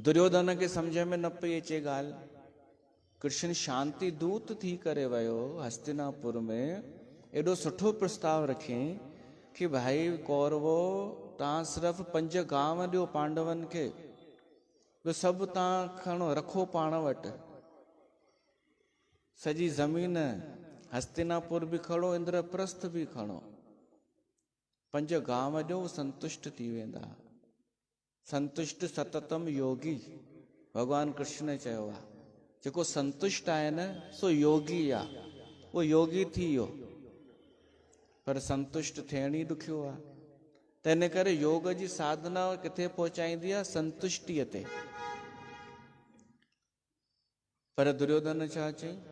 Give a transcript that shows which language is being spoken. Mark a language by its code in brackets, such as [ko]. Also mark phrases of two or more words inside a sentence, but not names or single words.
[sd] दुर्योधन खे सम्झ में न पई अचे ॻाल्हि, कृष्ण शांति दूत थी करे वियो हस्तिनापुर में, एॾो सुठो प्रस्ताव रखियईं कि भाई कौरवो तव्हां सिर्फ़ु 5 गांव ॾियो पांडवनि खे, ॿियो सभु तव्हां खणो रखो पाण वटि, सॼी ज़मीन हस्तिनापुर बि खणो, इंद्रप्रस्थ बि खणो, 5 गांव ॾियो संतुष्ट थी वेंदा। [sa] संतुष्ट सततम योगी [sd] भगवान कृष्ण चयो आहे। जेको संतुष्ट आहे न सो योगी आहे, उहो योगी थी वियो, पर संतुष्ट थियण ई ॾुखियो आहे। त इन करे योग जी साधना किथे पहुचाईंदी आहे? संतुष्टिअ ते। पर दुर्योधन छा चई?